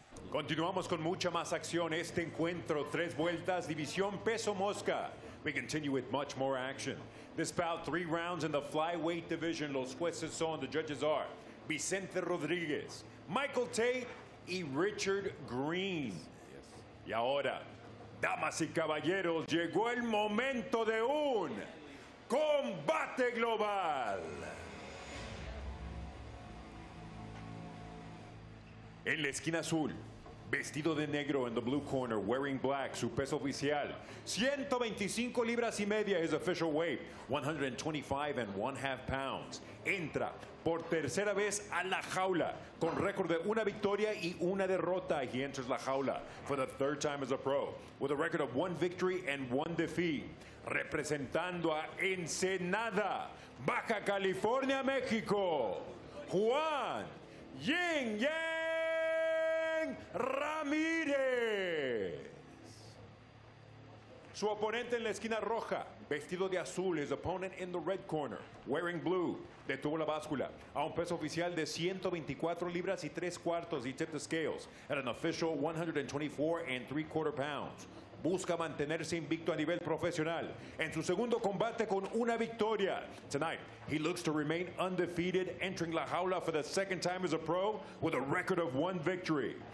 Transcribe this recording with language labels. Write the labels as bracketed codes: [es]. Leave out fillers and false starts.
[es] Continuamos con mucha más acción. Este encuentro, 3 vueltas, división peso mosca. [en] We continue with much more action. This bout, 3 rounds in the flyweight division. [es] Los jueces son, [en] the judges are [es] Vicente Rodríguez, Michael Tate y Richard Green. Y ahora, damas y caballeros, llegó el momento de un combate global. En la esquina azul, vestido de negro [en] in the blue corner, wearing black, [es] su peso oficial, 125 libras y media, [en] his official weight, 125.5 pounds. [es] Entra por tercera vez a la jaula, con récord de 1 victoria y 1 derrota. [en] He enters la jaula for the 3rd time as a pro, with a record of 1 victory and 1 defeat. [es] Representando a Ensenada, Baja California, México, Juan Yin Yang Ramirez. Su oponente en la esquina roja, vestido de azul, [en] his opponent in the red corner, wearing blue, [es] detuvo la báscula a un peso oficial de 124 libras y 3 cuartos. [en] He tipped the scales at an official 124.75 pounds. [es] Busca mantenerse invicto a nivel profesional en su segundo combate con 1 victoria. [en] Tonight, he looks to remain undefeated, entering la jaula for the 2nd time as a pro with a record of 1 victory.